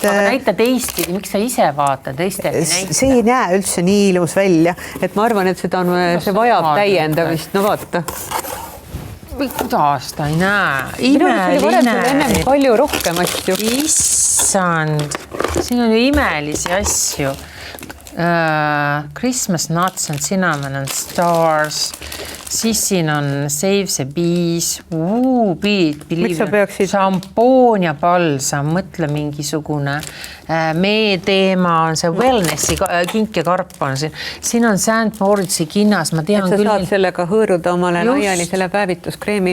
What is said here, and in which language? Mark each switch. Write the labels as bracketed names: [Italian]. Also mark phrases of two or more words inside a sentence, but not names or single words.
[Estonian] Aga näita teistpidi, miks sa ise vaatad teistele näita? See ei näe üldse nii ilus välja. Et ma arvan, et see vajab täiendamist. No vaata. Kuidas ta ei näe? Imeline. Ennem palju rohkem asju. Issand. Siin on ju imelisi asju. [English] Christmas nuts and cinnamon and stars. [Estonian] Siis siin on Save the Bees. Šampoon ja balsam. Mõtle mingisugune meie teema on see wellnessi kink ja karp on siin. Siin on St. Moritzi kinnas. Ma tean et sa saad sellega hõõruda omale laiali selle päevituskreemi.